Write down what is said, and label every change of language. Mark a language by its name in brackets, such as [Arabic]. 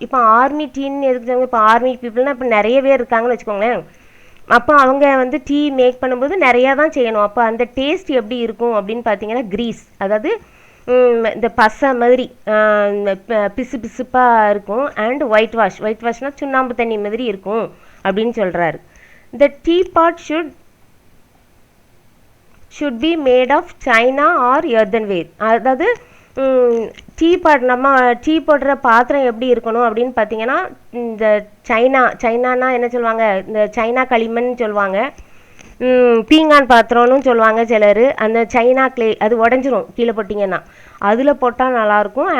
[Tamil] இப்போ ஆர்மி டீன்னு எதுக்கு? இப்போ ஆர்மி பீப்புள்னால் இப்போ நிறைய பேர் இருக்காங்கன்னு வச்சுக்கோங்களேன். அப்போ அவங்க வந்து டீ மேக் பண்ணும்போது நிறையா தான் செய்யணும். அப்போ அந்த டேஸ்ட் எப்படி இருக்கும் அப்படின்னு பார்த்தீங்கன்னா கிரீஸ், அதாவது இந்த பசை மாதிரி பிசு பிசுப்பாக இருக்கும். அண்ட் ஒயிட் வாஷ், ஒயிட் வாஷ்னால் சுண்ணாம்பு தண்ணி மாதிரி இருக்கும் அப்படின்னு சொல்கிறாரு. [English] The tea pot should be made of china or earthenware. [Tamil] அதாவது டீ பாட், நம்ம டீ போடுற பாத்திரம் எப்படி இருக்கணும் அப்படின்னு பார்த்தீங்கன்னா இந்த சைனானா என்ன சொல்லுவாங்க, இந்த சைனா களிமண் சொல்லுவாங்க, பீங்கான் பாத்திரம்னு சொல்லுவாங்க சிலர். அந்த சைனா கிளே அது உடஞ்சிரும் கீழே போட்டிங்கன்னா, அதில் போட்டால் நல்லாயிருக்கும்.